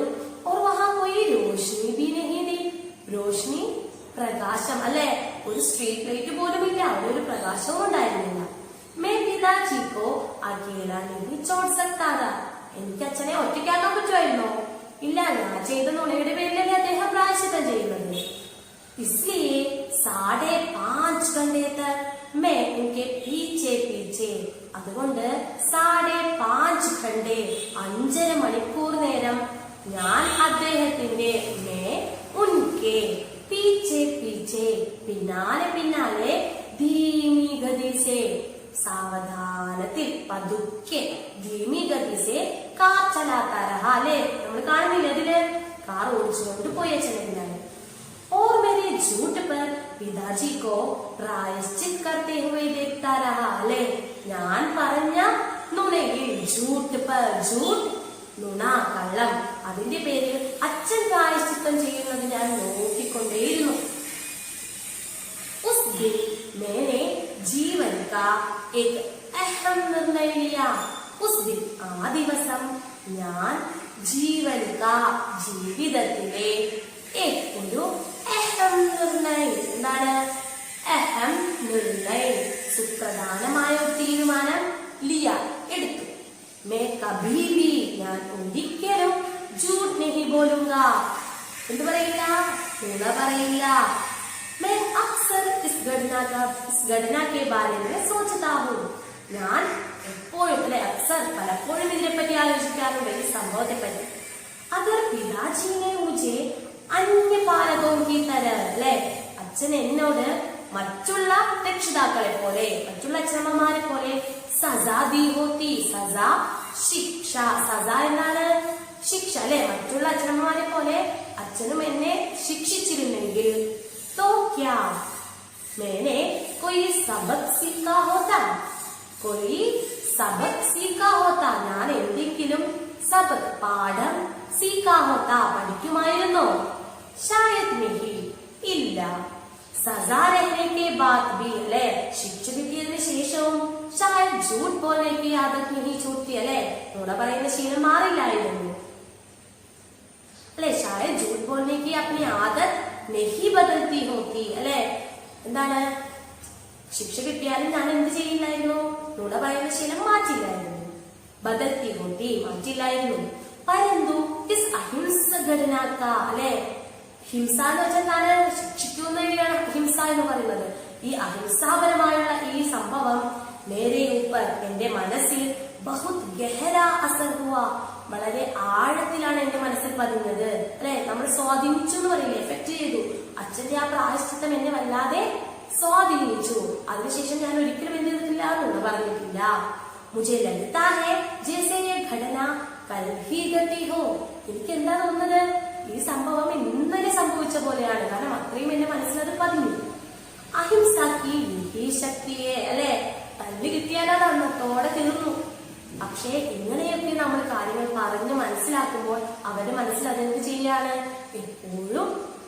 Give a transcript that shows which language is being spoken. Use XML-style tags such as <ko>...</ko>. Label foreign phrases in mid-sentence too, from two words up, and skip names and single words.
<hi>और वहां कोई रोशनी भी नहीं थी, रोशनी</hi> <ml>പ്രകാശം, അല്ലെ ഒരു</ml> <en>street light</en> <ml>പോലും ഇല്ല, അവിടെ ഒരു പ്രകാശവും ഉണ്ടായിരുന്നില്ല.</ml> <hi>मैं पिताजी को अकेला नहीं छोड़ सकता था,</hi> <ml>എനിക്ക് അച്ഛനെ ഒറ്റയ്ക്കാക്കാൻ പറ്റുമായിരുന്നോ? ഇല്ല, ഞാൻ ചെയ്ത നുണയുടെ പേരിലല്ലേ അദ്ദേഹം പ്രായശ്ചിത്തം ചെയ്യുന്നത്.</ml> <hi>इसलिए 5.5 घंटे तक मैं उनके पीछे पीछे,</hi> <ml>അതുകൊണ്ട് 5.5 घंटे 5.5 മണിക്കൂർ നേരം ഞാൻ അദ്ദേഹത്തിന്റെ,</ml> <hi>उनके पीछे पीछे</hi> <ml>പിന്നാലെ പിന്നാലെ,</ml> <hi>धीमी गति से</hi> <ml>സാവധാനത്തിൽ, പതുക്കെ,</ml> <hi>धीमी गति से कार चलाता रहा.</hi> <ml>അല്ലേ നമ്മൾ കാണുന്നില്ല ഇതില് കാർ ഓടിച്ചുകൊണ്ട് പോയ ചെല്ലുന്നത്.</ml> <hi>और मेरे झूठ पर पिताजी को प्रायश्चित करते हुए देखता रहा.</hi> <ml>അല്ലെ ഞാൻ പറഞ്ഞ നുണയിൽ,</ml> <hi>झूठ पर झूठ,</hi> <ml>നുണ കള്ളം, അതിന്റെ പേരിൽ അച്ഛൻ പ്രായശ്ചിത്തം ചെയ്യുന്നത് ഞാൻ നോക്കിക്കൊണ്ടേയിരുന്നു.</ml> <hi>उस दिन मैंने जीवन का एक अहम निर्णय लिया. उस दिन</hi> <ml>ആ ദിവസം ഞാൻ</ml> <hi>जीवन का</hi> <ml>ജീവിതത്തിലെ ഒരു അഹം നിർണയം, എന്താണ് അഹം നിർണയം, സുപ്രധാനമായ ഒരു തീരുമാനം ലിയ എടുത്തു.</ml> <hi>मैं कभी भी,</hi> <ml>ഞാൻ ഒരിക്കലും</ml> <hi>झूठ नहीं बोलूंगा,</hi> <ml>എന്ത് പറയില്ല? നുണ പറയില്ല.</ml> <hi>मैं अक्सर इस घटना के बारे में सोचता हूँ.</hi> <ml>ഞാൻ എപ്പോഴും അല്ലെ അക്സർ പലപ്പോഴും ഇതിനെപ്പറ്റി ആലോചിക്കാറുണ്ട്, ഈ സംഭവത്തെ പറ്റി.</ml> <hi>अगर पिताजी ने मुझे अन्य पालकों की तरह,</hi> <ml>അല്ലെ അച്ഛൻ എന്നോട് മറ്റുള്ള രക്ഷിതാക്കളെ പോലെ, മറ്റുള്ള അച്ഛനമ്മമാരെ പോലെ</ml> <hi>सजा दी होती,</hi> <ml>സജാ ശിക്ഷ, സജ എന്നാണ് ശിക്ഷ, അല്ലെ മറ്റുള്ള അച്ഛനമ്മമാരെ പോലെ അച്ഛനും എന്നെ ശിക്ഷിച്ചിരുന്നെങ്കിൽ,</ml> <hi>तो क्या मैंने कोई सबक सीखा होता, कोई सबक सीखा होता,</hi> <ml>ഞാൻ എന്തെങ്കിലും സബക് പാഠം</ml> <hi>सीखा होता</hi> <ml>പഠിക്കുമായിരുന്നോ?</ml> <hi>शायद नहीं, ഇല്ല. സസാ रहने के बाद भी,</hi> <ml>അല്ലെ ശിക്ഷ കിട്ടിയതിനു ശേഷവും</ml> <hi>शायद झूठ बोलने की आदत नहीं छूटती,</hi> <ml>അല്ലെ നുണ പറയുന്ന ശീലം മാറില്ലായിരുന്നു.</ml> <hi>അല്ലെ शायद झूठ बोलने की अपनी आदत नहीं बदलती होती,</hi> <ml>അല്ലെ എന്താണ് ശിക്ഷ കിട്ടിയാലും ഞാൻ എന്ത് ചെയ്യില്ലായിരുന്നു? നുണ പറയുന്ന ശീലം മാറ്റില്ലായിരുന്നു.</ml> <hi>बदलती होती,</hi> <ml>മാറ്റില്ലായിരുന്നു.</ml> <hi>परन्तु इस अहिंसा घटना का,</hi> <ml>അല്ലെ ഹിംസ എന്ന് വെച്ചാൽ ശിക്ഷിക്കുന്നതിനാണ് ഹിംസ എന്ന് പറയുന്നത്. ഈ അഹിംസാപരമായുള്ള ഈ സംഭവം</ml> <hi>मेरे ऊपर,</hi> <ml>എന്റെ മനസ്സിൽ</ml> <hi>बहुत गहरा असर हुआ,</hi> <ml>വളരെ ആഴത്തിലാണ് എന്റെ മനസ്സിൽ പതിഞ്ഞത്. അല്ലെ നമ്മൾ സ്വാധീനിച്ചു എന്ന് പറയില്ലേ, എഫക്ട് ചെയ്തു. അച്ഛന്റെ ആ പ്രായശ്ചിത്തം എന്നെ വല്ലാതെ സ്വാധീനിച്ചു. അതിനുശേഷം ഞാൻ ഒരിക്കലും എന്ത് ചെയ്തിട്ടില്ല, നുണ പറഞ്ഞിട്ടില്ല.</ml> <hi>मुझे लगता है जैसे ये घटना कल ही घटी हो,</hi> <ml>എനിക്ക് എന്താ തോന്നുന്നത്, ഈ സംഭവം ഇന്നലെ സംഭവിച്ച പോലെയാണ്. കാരണം അത്രയും എന്റെ മനസ്സിലത് പതിഞ്ഞു. അഹിംസക്ക് ഈ ശക്തിയെ അല്ലെ, തല്ല് കിട്ടിയാലത് അന്നത്തോടെ തീർന്നു. പക്ഷേ ഇങ്ങനെയൊക്കെ നമ്മൾ കാര്യങ്ങൾ പറഞ്ഞ് മനസ്സിലാക്കുമ്പോൾ അവരുടെ മനസ്സിൽ അതെന്ത് ചെയ്യാണ്, എപ്പോഴും</ml>